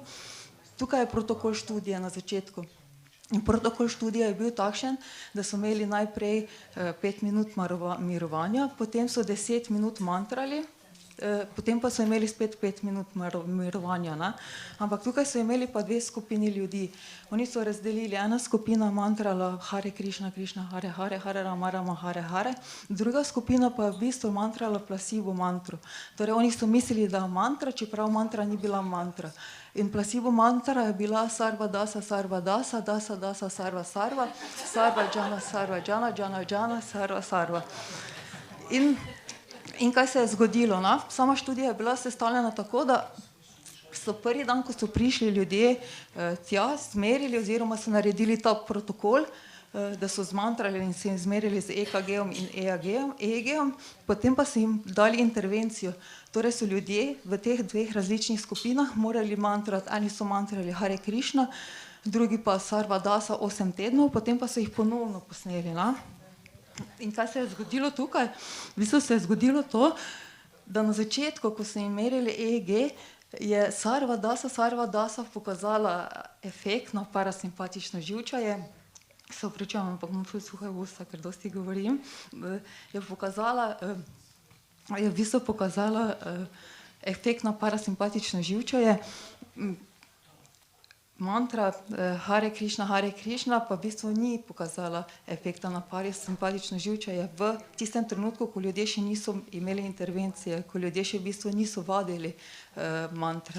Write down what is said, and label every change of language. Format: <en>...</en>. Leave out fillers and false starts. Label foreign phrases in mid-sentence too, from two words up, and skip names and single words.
<sl>Tukaj je protokol študije na začetku. In protokol študije je bil takšen, da so imeli najprej 5 minut mirovanja, potem so 10 minut mantrali, potem pa so imeli spet 5 minut mirovanja. Ne? Ampak tukaj so imeli pa dve skupini ljudi. Oni so razdelili, ena skupina mantrala</sl> <sa>Hare Krišna, Krišna Hare Hare, Hare Rama, Rama Hare Hare,</sa> <sl>druga skupina pa je v bistvu mantrala placebo mantro. Torej oni so mislili, da je mantra, čeprav mantra ni bila mantra. In placebo mantra je bila</sl> <sa>sarva dasa, dasa, dasa, sarva, sarva, sarva džana, džana, sarva, sarva.</sa> <sl>In kaj se je zgodilo? No? Sama študija je bila sestavljena tako, da so prvi dan, ko so prišli ljudje tja, zmerili oziroma so naredili ta protokol, da so zmantrali in se jim zmerili z EKG-om in EEG-om, potem pa so jim dali intervencijo. Torej so ljudje v teh dveh različnih skupinah morali mantrati, eni so mantrali Hare Krišna, drugi pa sarva dasa 8 tednov, potem pa so jih ponovno posneli. Na? In kaj se je zgodilo tukaj? V bistvu se je zgodilo to, da na začetku, ko so jim merili EEG, je sarva dasa pokazala efekt na parasimpatično živčevje. Se opravičujem, ampak imam ful suhe usta, ker dosti govorim. Je v bistvu pokazala efekt na parasimpatično živčevje. Mantra Hare Krišna pa v bistvu ni pokazala efekta na parasimpatično živčevje v tistem trenutku, ko ljudje še niso imeli intervencije, ko ljudje še v bistvu niso vadili mantre.</sl>